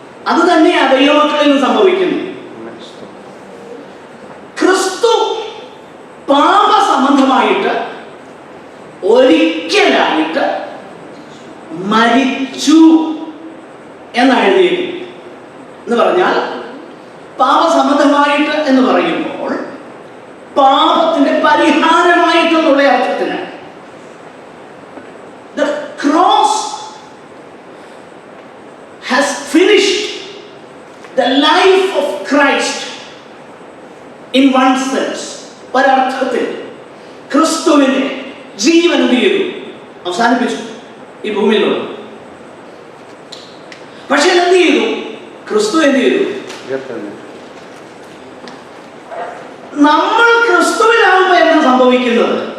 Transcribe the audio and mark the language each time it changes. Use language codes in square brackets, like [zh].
[ml] അത് തന്നെയാ ദൈവമക്കളിൽ സംഭവിക്കുന്നു. ക്രിസ്തു പാപസംബന്ധമായിട്ട് ഒരിക്കലായിട്ട് മരിച്ചു എന്നാണ് എഴുതിയത്. എന്ന് പറഞ്ഞാൽ പാപസംബന്ധമായിട്ട് എന്ന് പറയുമ്പോൾ പാപത്തിന്റെ പരിഹാരമായിട്ടെന്നുള്ള അർത്ഥത്തിന് [en] the cross has finished the life of Christ in one sense. [ml] ഒരർത്ഥത്തിൽ ക്രിസ്തുവിന്റെ ജീവൻ എന്ത് ചെയ്തു? അവസാനിപ്പിച്ചു ഈ ഭൂമിയിലുള്ള. പക്ഷെ എന്ത് ചെയ്തു? ക്രിസ്തു എന്ത് ചെയ്തു? നമ്മൾ ക്രിസ്തുവിനാകുമ്പോൾ എന്താ സംഭവിക്കുന്നത്?